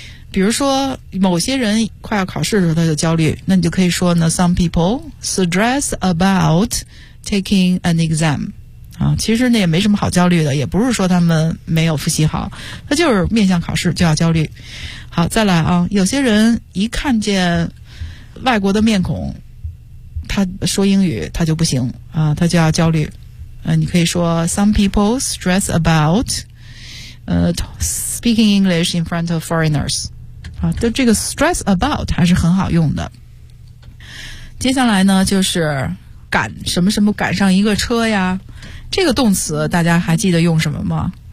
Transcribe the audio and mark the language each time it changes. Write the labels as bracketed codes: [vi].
[zh] 比如说某些人快要考试的时候他就焦虑，那你就可以说呢 [en] some people stress about taking an exam。 [zh] 其实那也没什么好焦虑的，也不是说他们没有复习好，他就是面向考试就要焦虑。好，再来啊，有些人一看见外国的面孔他说英语他就不行啊，他就要焦虑。你可以说 [en] some people stress about speaking English in front of foreigners。 [zh] 就这个 stress about 还是很好用的。接下来呢就是赶什么什么赶上一个车呀，这个动词大家还记得用什么吗？